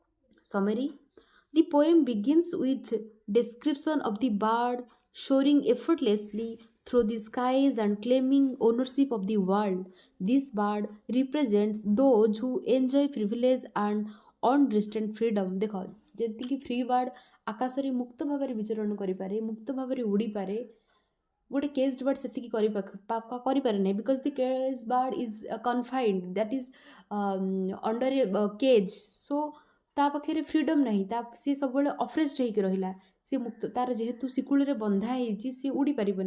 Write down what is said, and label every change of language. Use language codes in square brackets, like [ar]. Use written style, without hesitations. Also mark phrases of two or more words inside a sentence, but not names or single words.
[en] The poem begins with description of the bird soaring effortlessly through the skies and claiming ownership of the world. This bird represents those who enjoy privilege and unrestrained freedom. [or] ଦେଖ ଯେମିତିକି [en] free bird [or] ଆକାଶରେ ମୁକ୍ତ ଭାବରେ ବିଚରଣ କରିପାରେ, ମୁକ୍ତ ଭାବରେ ଉଡ଼ିପାରେ, ଗୋଟେ [en] caged bird [or] ସେତିକି କରିପାରେ ନାହିଁ [en] because the cage bird is confined that is under a cage. [or] ସୋ ତା ପାଖରେ ଫ୍ରିଡମ୍ ନାହିଁ, ସିଏ ସବୁବେଳେ ଅଫ୍ରେସ୍ଡ ହେଇକି ରହିଲା, ସିଏ ମୁକ୍ତ, ତାର ଯେହେତୁ ଶିକୁଳିରେ ବନ୍ଧା ହେଇଛି ସିଏ ଉଡ଼ି ପାରିବନି।